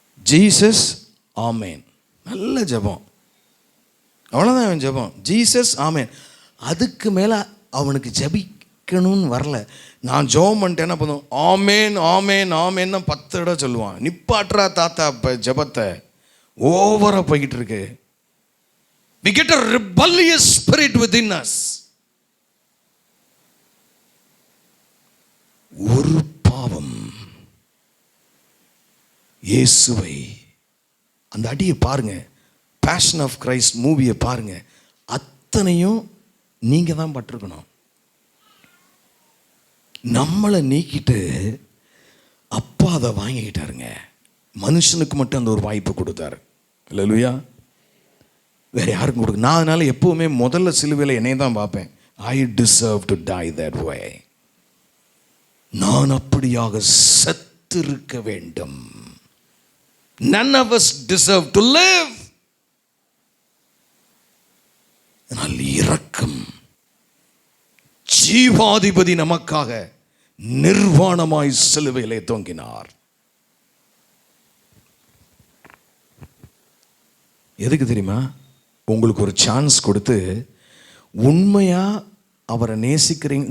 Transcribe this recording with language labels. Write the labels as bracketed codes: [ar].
[ta] Jesus ஆமேன். நல்ல ஜெபம், அவ்வளோதான் அவன் ஜெபம். ஜீசஸ் ஆமேன். அதுக்கு மேலே அவனுக்கு ஜபிக்கணும்னு வரல. நான் ஜெபம் பண்ணிட்டேன்னா போதும், ஆமேன் ஆமேன் ஆமேன்னு 10 தடவை சொல்லுவான். நிப்பாட்டுறா தாத்தா இப்போ ஜெபத்தை, ஓவராக போய்கிட்டு இருக்கு. [en] We get a rebellious spirit within us. [ta] ஒரு பாவம் இயேசுவை, அந்த அடியை பாருங்க, பேஷன் ஆஃப் கிரைஸ்ட் மூவியை பாருங்க, அத்தனையும் நீங்கள் தான் பட்டிருக்கணும். நம்மளை நீக்கிட்டு அப்பா அதை வாங்கிக்கிட்டாருங்க. மனுஷனுக்கு மட்டும் அந்த ஒரு வாய்ப்பு கொடுத்தாரு. அல்லேலூயா. வேற யாருக்கும் கொடுக்க. நான் அதனால எப்பவுமே முதல்ல சிலுவையில் என்னை தான் பார்ப்பேன். [en] I deserve to die that way. [ta] நான் அப்படியாக செத்திருக்க வேண்டும். [en] None of us deserve to live. [ta] ஆனால் இரக்கம், ஜீவாதிபதி நமக்காக நிர்வாணமாய் சிலுவையிலே தொங்கினார். எதுக்கு தெரியுமா? உங்களுக்கு ஒரு சான்ஸ் கொடுத்து உண்மையா அவரை நேசிக்கிறீங்க.